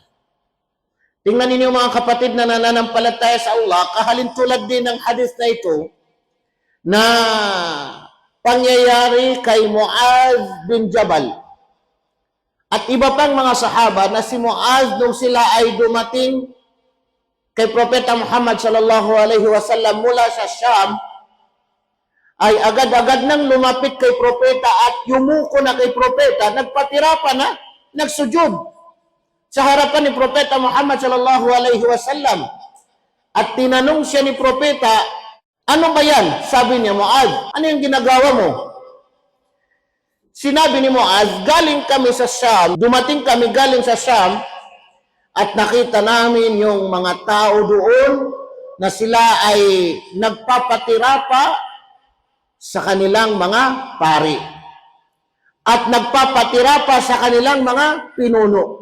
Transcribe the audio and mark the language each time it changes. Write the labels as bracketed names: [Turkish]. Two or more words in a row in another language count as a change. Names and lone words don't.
[Filipino] Tingnan ninyo mga kapatid na nananampalataya sa Allah, kahalintulad din ng hadith na ito na pangyayari kay Muaz bin Jabal at iba pang mga sahaba, na si Muaz nung sila ay dumating kay Propeta Muhammad [Arabic] صلى الله عليه وسلم [Filipino] mula sa Sham, ay agad-agad nang lumapit kay Propeta at yumuko na kay Propeta, nagpatirapa na, nagsujud sa harapan ni Propeta Muhammad [Arabic] صلى الله عليه وسلم. [Filipino] At tinanong siya ni Propeta, "Ano ba yan?" Sabi niya, "Muaz, ano yung ginagawa mo?" Sinabi ni Muaz, "Galing kami sa Sham, dumating kami galing sa Sham, at nakita namin yung mga tao doon na sila ay nagpapatirapa sa kanilang mga pari at nagpapatirapa sa kanilang mga pinuno.